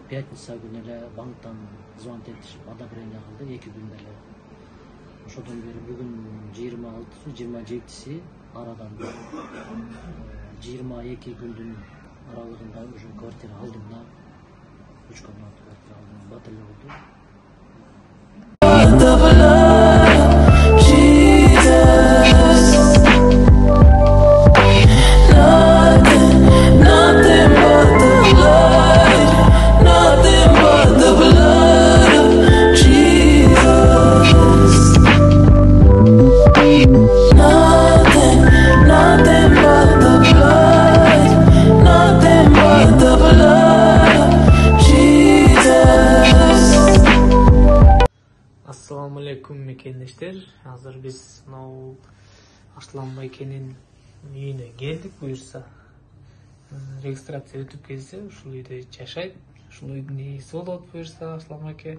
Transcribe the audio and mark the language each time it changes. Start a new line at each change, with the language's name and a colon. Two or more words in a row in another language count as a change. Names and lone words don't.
Kyrgyz: Пятница күнү эле банктан звонок этишип одобрение кылды 2 күндө эле. Ошодон бери бүгүн 26-сы, 27-си арадан 22 күндүн аралыгында
Russian: уже квартира
Kyrgyz: алдым да. 3 комнатты квартира алдым. Батылы болду.
English: The blood, Jesus. Nothing but the blood, nothing but the blood of Jesus. Nothing but the blood, nothing but the blood of Jesus.
Kyrgyz: Ассаламу алейкум мекендештер. Азыр биз мынау Арслан байкенин үйүнө келдик. Буюрса регистрация өтүп келсе, ушул үйдө жашайт. Ушул үйдүн ээси болот буюрса Арслан байке.